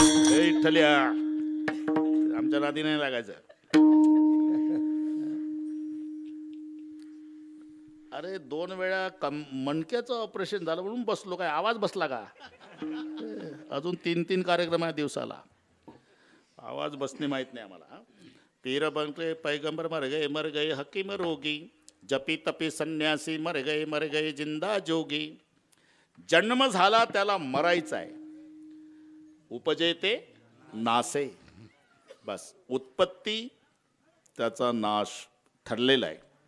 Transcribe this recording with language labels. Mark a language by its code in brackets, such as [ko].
[mr] विठ्ठल्या आमच्या नादी नाही लागायचं. अरे 2 वेळा मणक्याचं ऑपरेशन झालं म्हणून बसलो, काय आवाज बसला का? अजून 3 कार्यक्रम आहे दिवसाला, आवाज बसणे माहित नाही आम्हाला. [hi] पीर बनके पैगंबर मर गए हकीम रोगी. जपी तपी संन्यासी मर गए जिंदा जोगी. [mr] जन्म झाला त्याला मरायचा आहे, उपजे ते नासे. बस उत्पत्ती त्याचा नाश ठरलेला आहे.